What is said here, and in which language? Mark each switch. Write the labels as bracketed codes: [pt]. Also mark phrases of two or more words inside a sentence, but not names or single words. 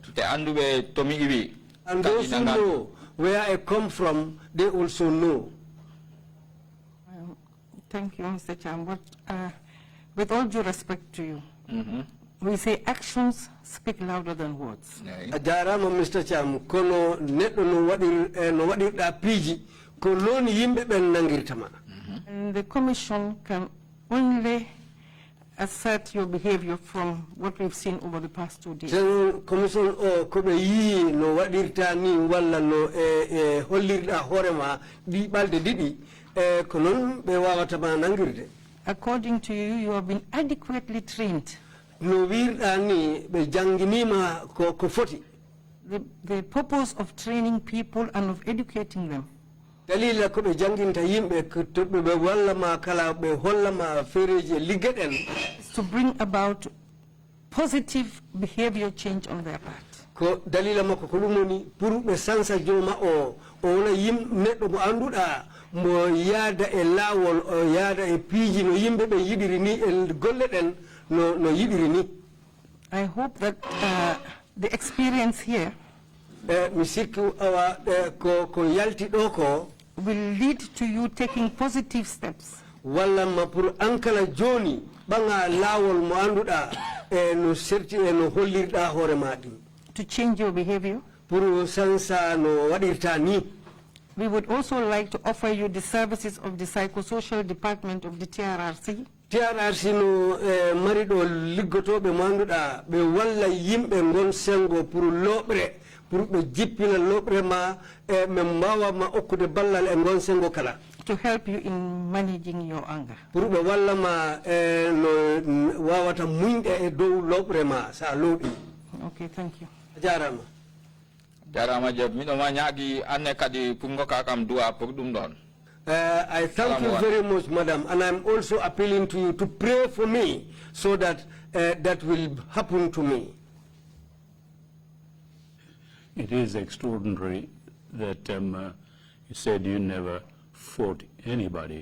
[en] And those who know where I come from, they also know. Thank you, Mr. Cham. But with all due respect to you, we say actions speak louder than words. [ff] Ajarama Mr. Cham, kono neto no wadi da piji, kono ni yimbe ben nangirtama. [en] And the commission can only assert your behavior from what we've seen over the past 2 days. [ff] Commission kobe yi no wadirta ni wala no hollirda horema di balde didi konon be wawata ba nangirde. [en] According to you, you have been adequately trained. [ff] No wirda ni be janginima ko foti. [en] The purpose of training people and of educating them [ff] dalila ko be janginta yimbe ko tobbe be walla ma kala be holla ma fereje ligeden [en] is to bring about positive behavior change on their part. [ff] Ko dalila makko ko lumoni pour be sansa joma o wona yim neddo mo anduda mo yaada e lawol o yaada e piiji no yimbe be yidiri ni e golle den no yidiri ni. [en] I hope that the experience here [ff] mi sikku awa ko yalti do ko [en] will lead to you taking positive steps. [ff] Walla ma pour ankala joni banga lawol mo anduda no serti no hollirda hore madi [en] to change your behavior. [ff] Pour sansa no wadirta ni. [en] We would also like to offer you the services of the psychosocial department of the TRRC. [ff] TRRC no marido liggotobe mo anduda be walla yimbe ngon sengo pour lobre pour be jippina lobre ma membawa ma okude ballal e ngon sengo kala [en] to help you in managing your anger. [ff] Pour be walla ma no wawata muñde e dow lobre ma sa lobi. [en] Okay, thank you. [ff] Jarama job mi do ma nyaagi anne kadi pungo ka kam dua pour dum don. [en] I thank you very much, madam, and I'm also appealing to you to pray for me so that that will happen to me. It is extraordinary that you said you never fought anybody.